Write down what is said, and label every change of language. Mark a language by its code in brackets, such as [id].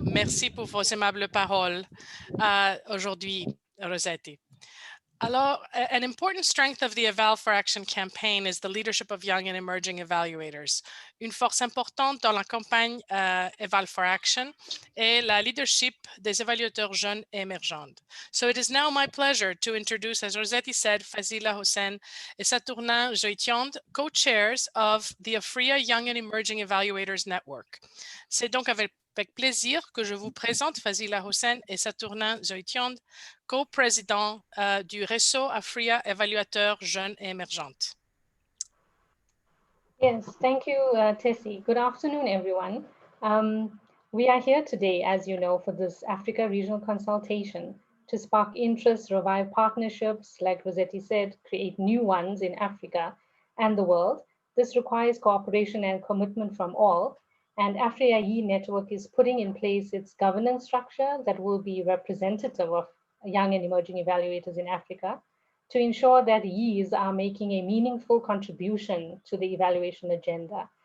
[fr] Merci pour vos aimables paroles aujourd'hui, Rossetti. [en] Alors, an important strength of the Eval for Action campaign is the leadership of young and emerging evaluators. [fr] Une force importante dans la campagne Eval for Action est la leadership des évaluateurs jeunes et émergents. [en] So it is now my pleasure to introduce, as Rossetti said, Fazila Hossein et Saturnin Joitiand, co-chairs of the AFRIA Young and Emerging Evaluators Network. [fr] C'est donc avec plaisir que je vous présente Fazila Hossein et Saturnin Joitiand, co-président du réseau AFRIA Évaluateurs Jeunes et Émergentes. [en] Yes, thank you, Tessie. Good afternoon, everyone. We are here today, as you know, for this Africa Regional Consultation to spark interest, revive partnerships, like Rossetti said, create new ones in Africa, and the world. This requires cooperation and commitment from all. And AfriAE network is putting in place its governance structure that will be representative of young and emerging evaluators in Africa to ensure that YEs are making a meaningful contribution to the evaluation agenda.